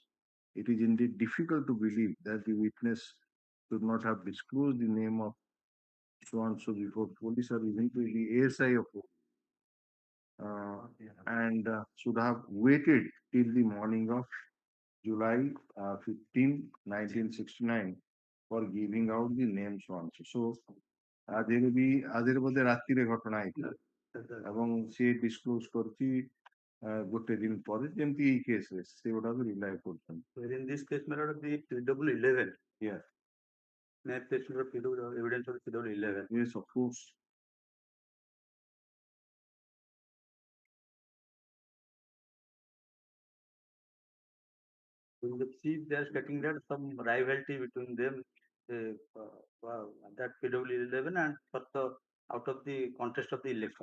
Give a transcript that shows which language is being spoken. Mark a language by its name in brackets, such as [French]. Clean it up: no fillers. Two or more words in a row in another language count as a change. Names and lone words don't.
[English] It is indeed difficult to believe that the witness should not have disclosed the name of so-and-so before police or even to the ASI of and should have waited till the morning of July 15, 1969 for giving out the names once. So, [Odia] ଆଜିରେ ବି ଆଜିରେ ବୋଧେ ରାତିରେ ଘଟଣା ହେଇଥିଲା ଏବଂ ସେ ଡିସକ୍ଲୋଜ କରିଛି ଗୋଟେ ଦିନ ପରେ ଯେମିତି ଏଇ କେସରେ ସେଗୁଡାକୁ ରିଲାଏ କରୁଛନ୍ତି. [English] In this case, my lord, the PW11. Yes. May place your PW evidence of PW11. Yes, of course. In the chief, they are stating that some rivalry between them, that PW11 and for the out of the contest of the election.